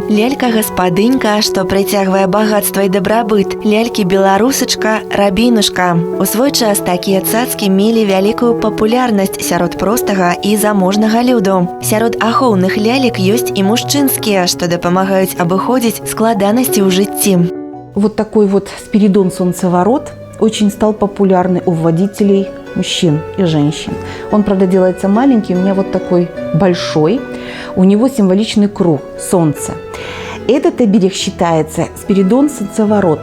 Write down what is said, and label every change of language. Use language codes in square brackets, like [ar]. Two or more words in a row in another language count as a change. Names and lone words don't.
[be] Лялька-гаспадынька, што прыцягвае багатства і дабрабыт. Беларусачка, рабінушка. У свой час такія цацкі мелі вялікую папулярнасць сярод простага і заможнага люду. Сярод ахоўных лялек ёсць і мужчынскія, што дапамагаюць абыходзіць складанасці ў жыцці. [ru] Вот такой вот Спиридон Солнцеворот очень стал популярный у водителей мужчин и женщин. Он, правда, делается маленький, у меня вот такой большой. У него символичный круг – солнце. Этот оберег считается Спиридон Солнцеворот.